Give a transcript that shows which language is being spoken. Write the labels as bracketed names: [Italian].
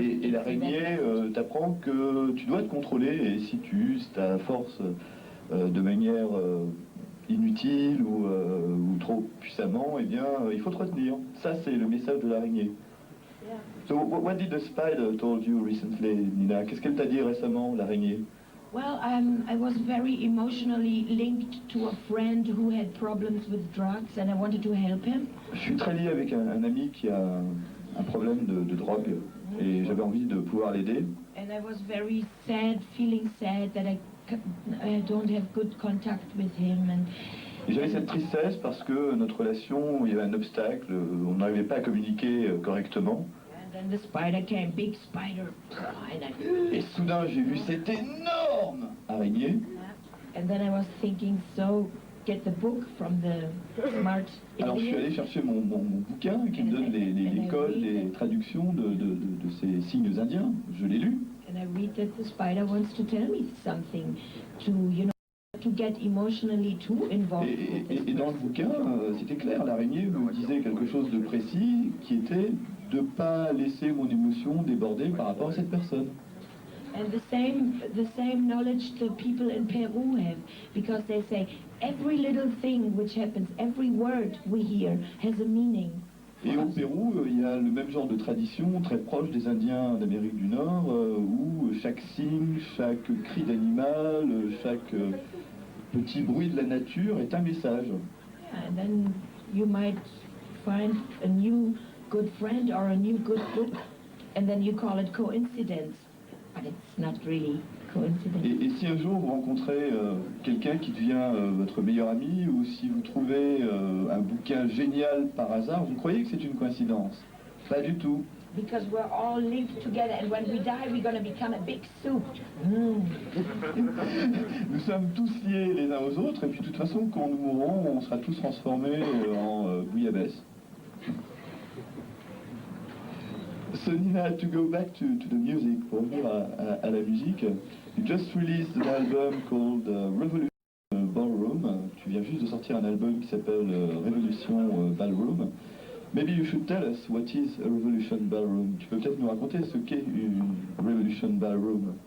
[French] Et l'araignée t'apprend que tu dois te contrôler et si tu uses ta force de manière inutile ou trop puissamment, eh bien, il faut te retenir. Ça, c'est le message de l'araignée. [English] Yeah. So, what did the spider told you recently, Nina? [French] Qu'est-ce qu'elle t'a dit récemment, l'araignée? [English] Well, I was very emotionally linked to a friend who had problems with drugs, and I wanted to help him. [French] Je suis très lié avec un ami qui a un problème de drogue, et j'avais envie de pouvoir l'aider. [English] And I was very sad, feeling sad that I don't have good contact with him. [French] Et j'avais cette tristesse parce que notre relation, il y avait un obstacle, on n'arrivait pas à communiquer correctement. [English] And then the spider came, big spider. [French] Et soudain, j'ai vu cette énorme araignée. [English] And then I was thinking, so get the book from the smart. [French] Alors je suis allé chercher mon bouquin qui me donne les codes, les traductions de ces signes indiens. Je l'ai lu. [English] And I read that the spider wants to tell me something, to, you know, to get emotionally too involved. [French] Et dans le bouquin, c'était clair, l'araignée me disait quelque chose de précis, qui était de ne pas laisser mon émotion déborder par rapport à cette personne. [English] And the same knowledge the people in Peru have, because they say every little thing which happens, every word we hear has a meaning. [French] Et au Pérou, il y a le même genre de tradition très proche des Indiens d'Amérique du Nord, où chaque signe, chaque cri d'animal, chaque petit bruit de la nature est un message. [English] And then you might find a new good friend or a new good book, and then you call it coincidence. but it's not really coincidence. [French] Et si un jour vous rencontrez quelqu'un qui devient votre meilleur ami, ou si vous trouvez un bouquin génial par hasard, vous croyez que c'est une coïncidence? Pas du tout. [English] Because we're all linked together, and when we die, we're going to become a big soup. [French] Nous sommes tous liés les uns aux autres, et puis de toute façon, quand nous mourrons, on sera tous transformés en bouillabaisse. [English] So Nina, to go back to the music, [French] pour revenir à la musique, [English] you just released an album called Revolution Ballroom. [French] Tu viens juste de sortir un album qui s'appelle Révolution Ballroom. [English] Maybe you should tell us what is a Revolution Ballroom. [French] Tu peux peut-être nous raconter ce qu'est une Revolution Ballroom.